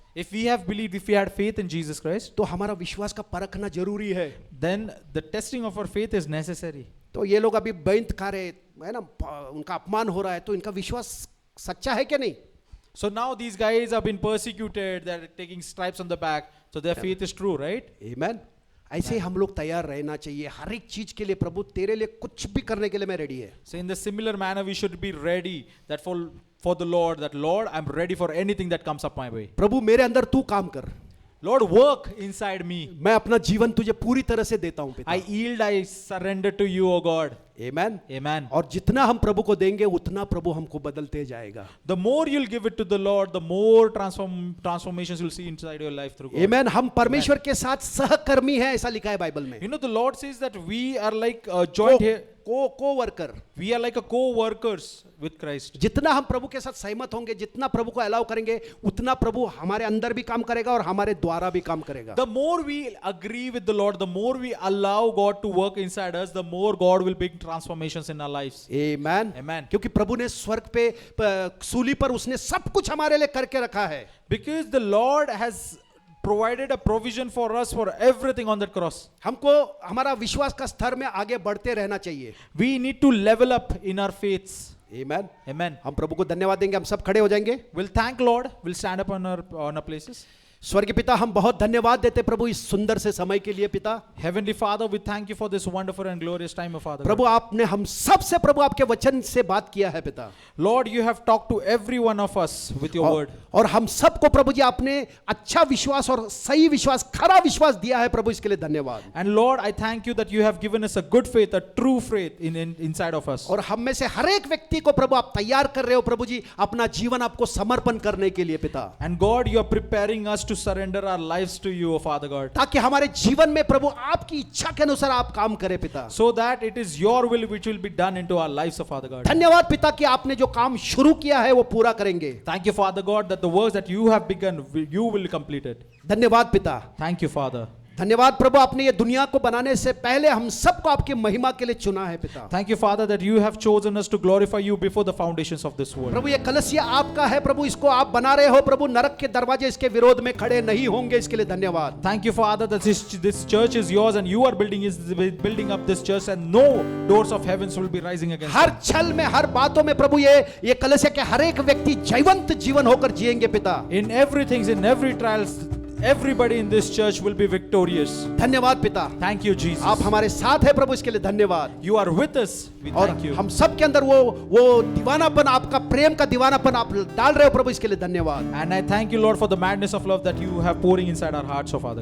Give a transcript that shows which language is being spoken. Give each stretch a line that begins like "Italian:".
English: If we have believed, if we had faith in Jesus Christ,
Hindi: तो हमारा विश्वास का परखना जरूरी है।
English: then the testing of our faith is necessary.
Hindi: तो ये लोग अभी बैंत खा रहे है ना, उनका अपमान हो रहा है, तो इनका विश्वास सच्चा है क्या नहीं?
English: So now these guys have been persecuted, they're taking stripes on the back, so their faith is true, right?
Hindi: आमेन, ऐसे ही हम लोग तैयार रहना चाहिए हर एक चीज के लिए। प्रभु तेरे लिए कुछ भी करने के लिए मैं रेडी है।
English: So in the similar manner, we should be ready that for the Lord, that Lord, I'm ready for anything that comes up my way.
Hindi: प्रभु मेरे अंदर तू काम कर,
English: Lord, work inside me.
Hindi: मैं अपना जीवन तुझे पूरी तरह से देता हूं पिता।
English: I yield, I surrender to you, O God.
Hindi: Amen.
English: Amen.
Hindi: और जितना हम प्रभु को देंगे उतना प्रभु हमको बदलते जाएगा।
English: The more you'll give it to the Lord, the more transformations you'll see inside your life through God.
Hindi: आमेन। हम परमेश्वर के साथ सहकर्मी हैं, ऐसा लिखा है बाइबल में।
English: You know, the Lord says that we are like a joint here. Coworker. We are like a co-workers with Christ.
Hindi: जितना हम प्रभु के साथ सहमत होंगे, जितना प्रभु को अलाउ करेंगे, उतना प्रभु हमारे अंदर भी काम करेगा और हमारे द्वारा भी काम करेगा।
English: The more we agree with the Lord, the more we allow God to work inside us, the more God will bring transformations in our lives.
Hindi: Amen.
English: Amen.
Hindi: क्योंकि प्रभु ने स्वर्ग पे सूली पर उसने सब कुछ हमारे लिए करके रखा है।
English: Because the Lord has provided a provision for us for everything on that cross.
Hindi: हमको हमारा विश्वास का स्तर में आगे बढ़ते रहना चाहिए।
English: We need to level up in our faiths.
Hindi: Amen.
English: Amen.
Hindi: हम प्रभु को धन्यवाद देंगे। हम सब खड़े हो जाएंगे।
English: We'll thank Lord. We'll stand up on our places.
Hindi: स्वर्गीय पिता, हम बहुत धन्यवाद देते प्रभु इस सुंदर से समय के लिए। पिता
English: Heavenly Father, we thank you for this wonderful and glorious time, of Father.
Hindi: प्रभु, आपने हम सब से प्रभु आपके वचन से बात किया है पिता।
English: Lord, you have talked to every one of us with your word.
Hindi: और हम सबको प्रभु जी आपने अच्छा विश्वास और सही विश्वास, खरा विश्वास दिया है प्रभु, इसके लिए धन्यवाद।
English: And Lord, I thank you that you have given us a good faith, a true faith inside of us.
Hindi: और हम में से हर एक व्यक्ति को प्रभु आप तैयार कर रहे हो प्रभु जी अपना जीवन आपको समर्पण करने के लिए पिता।
English: And God, you are preparing us to surrender our lives to you, O Father God,
Hindi: ताकि हमारे जीवन में प्रभु आपकी इच्छा के अनुसार आप काम करें पिता।
English: so that it is your will which will be done into our lives, O Father God.
Hindi: धन्यवाद पिता कि आपने जो काम शुरू किया है वो पूरा करेंगे।
English: Thank you, Father God, that the works that you have begun, you will complete it.
Hindi: धन्यवाद पिता।
English: Thank you, Father.
Hindi: धन्यवाद प्रभु, आपने ये दुनिया को बनाने से पहले हम सबको आपकी महिमा के लिए चुना है पिता।
English: Thank you, Father, that you have chosen us to glorify you before the foundations of this world.
Hindi: प्रभु, ये कलसिया आपका है प्रभु, इसको आप बना रहे हो प्रभु, नरक के दरवाजे इसके विरोध में खड़े नहीं होंगे, इसके लिए धन्यवाद।
English: Thank you, Father, that this church is yours and you are building up this church and no doors of heavens will be rising against
Hindi: हर
English: it.
Hindi: छल में, हर बातों में प्रभु ये कलसिया के हर एक व्यक्ति जीवंत जीवन होकर जिएंगे पिता।
English: In everything, in every trials, everybody in this church will be victorious.
Hindi: धन्यवाद पिता।
English: Thank you, Jesus.
Hindi: आप हमारे साथ है प्रभु, इसके लिए धन्यवाद।
English: You are with us. We
Hindi: और
English: thank you.
Hindi: हम सब के अंदर वो दीवानापन, आपका प्रेम का दीवानापन आप डाल रहे हो प्रभु, इसके लिए धन्यवाद।
English: And I thank you, Lord, for the madness of love that you have pouring inside our hearts, O Father.